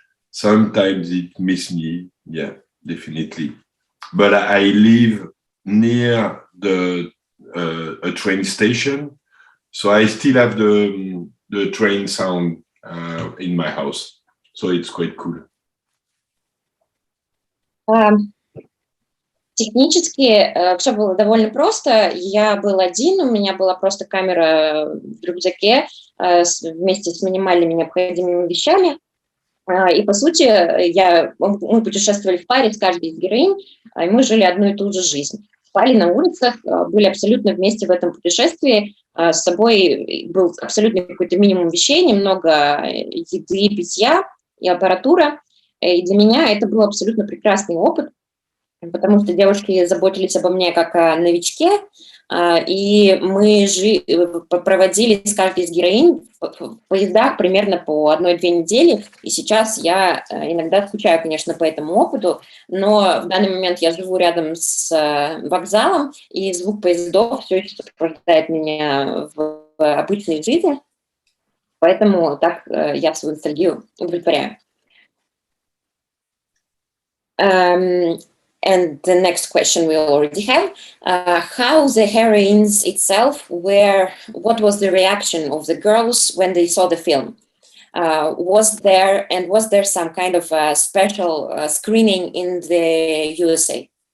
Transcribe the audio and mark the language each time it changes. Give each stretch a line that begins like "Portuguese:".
English: Sometimes it missed me, yeah, definitely. But I live near a train station, so I still have the train sound in my house. So it's quite cool.
Russian: Технически все было довольно просто. Я был один, у меня была просто камера в рюкзаке вместе с минимальными необходимыми вещами. И, по сути, мы путешествовали в паре с каждой из героинь, и мы жили одну и ту же жизнь. Спали на улицах, были абсолютно вместе в этом путешествии. С собой был абсолютно какой-то минимум вещей, немного еды, питья и аппаратура. И для меня это был абсолютно прекрасный опыт, потому что девушки заботились обо мне как о новичке, и мы проводили с каждой из героинь в поездах примерно по 1-2 недели, и сейчас я иногда скучаю, конечно, по этому опыту, но в данный момент я живу рядом с вокзалом, и звук поездов все еще сопровождает меня в обычной жизни, поэтому так я свою ностальгию удовлетворяю.
English: And the next question we already have, how the heroines itself what was the reaction of the girls when they saw the film? Was there some kind of special screening in the USA?